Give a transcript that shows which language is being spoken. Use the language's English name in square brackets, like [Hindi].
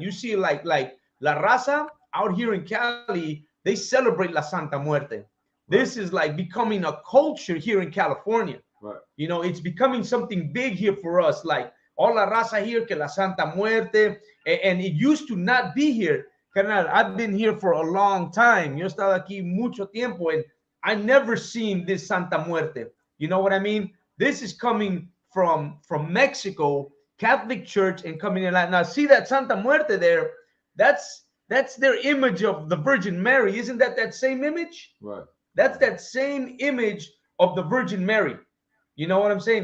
[English] You see like La Raza out here in Cali, they celebrate La Santa Muerte. This right, is like becoming a culture here in California. right. You know, it's becoming something big here for us. Like all la raza here, que la Santa Muerte, and it used to not be here. Carnal, I've been here for a long time. [Spanish] Yo he estado aquí mucho tiempo, [English] and I never seen this Santa Muerte. You know what I mean? This is coming from Mexico, Catholic Church, and coming in. Now, see that Santa Muerte there? That's their image of the Virgin Mary. Isn't that same image? Right. That's that same image of the Virgin Mary. You know what I'm saying?